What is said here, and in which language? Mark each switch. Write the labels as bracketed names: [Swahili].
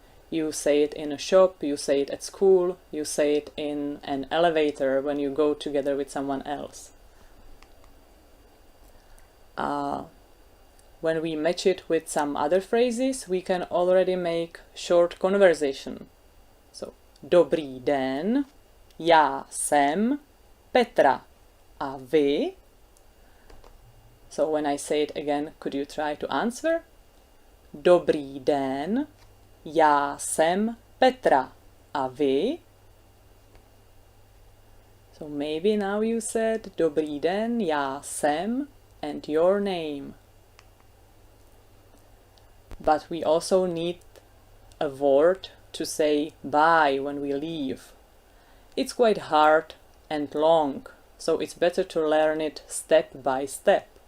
[English] You say it in a shop, you say it at school, you say it in an elevator when you go together with someone else. When we match it with some other phrases, we can already make short conversation. [Czech] So, dobrý den, já jsem Petra, a vy? [English] So when I say it again, could you try to answer? [Czech] Dobrý den, já jsem Petra, a vy? [English] So maybe now you said [Czech] dobrý den, já jsem, [English] and your name. But we also need a word to say bye when we leave. It's quite hard and long, so it's better to learn it step by step.